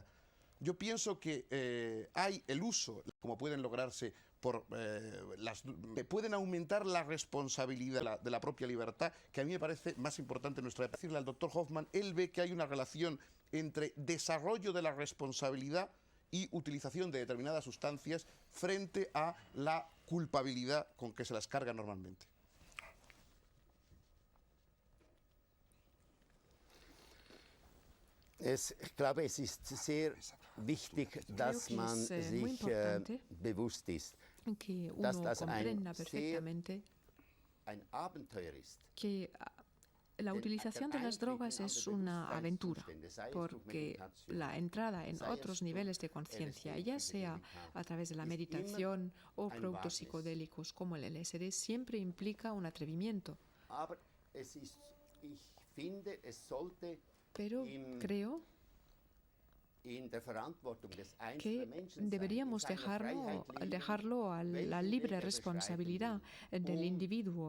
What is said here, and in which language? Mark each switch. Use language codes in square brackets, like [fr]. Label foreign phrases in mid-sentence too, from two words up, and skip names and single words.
[es] Yo pienso que hay el uso, como pueden lograrse, pueden aumentar la responsabilidad de la propia libertad, que a mí me parece más importante en nuestra época. Decirle al doctor Hoffman, él ve que hay una relación entre desarrollo de la responsabilidad y utilización de determinadas sustancias frente a la culpabilidad con que se las carga normalmente. [de] Ich glaube, es ist sehr wichtig, dass man sich bewusst ist, [es] que [de] dass [es] uno [de] das [es] comprenda perfectamente [de] ein Abenteuer ist. [es] que la utilización de las drogas es una aventura, porque la entrada en otros niveles de conciencia, ya sea a través de la meditación o productos psicodélicos como el LSD, siempre implica un atrevimiento. Pero creo que deberíamos dejarlo a la libre responsabilidad del individuo.